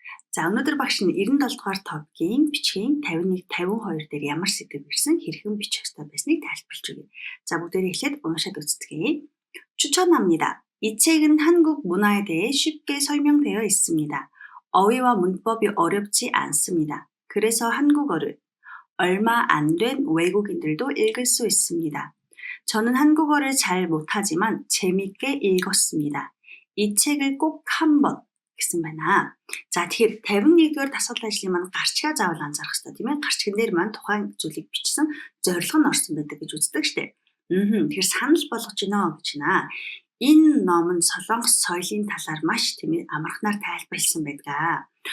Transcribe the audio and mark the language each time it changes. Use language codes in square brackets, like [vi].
[mn] За өнөөдөр багш нь 97 дугаар топикийн бичгийн 51, 52 дээр ямар сэдв ирсэн хэрхэн бичих ёстой байсныг тайлбарлаж өгье. За бүгдээрээ эхлээд уншаад үзцгээе. [ko] 추천합니다. 이 책은 한국 문화에 대해 쉽게 설명되어 있습니다. 어휘와 문법이 어렵지 않습니다. 그래서 한국어를 얼마 안 된 외국인들도 읽을 수 있습니다. 저는 한국어를 잘 못하지만 재밌게 읽었습니다. 이 책을 꼭 한번 [mn] гэсэн байна. За тэгэхээр 51-р дасгал ажлын маань гарчгаа заавал анзаарах хэрэгтэй тийм ээ. Гарчган дээр маань тухайн зүйлийг бичсэн зорилго нь орсон байдаг гэж үздэг штэ. Тэгэхээр санал болгож гинэ гэж байна. Энэ ном нь Солонгос соёлын талаар маш тийм ээ амархнаар тайлбарлсан байдаг.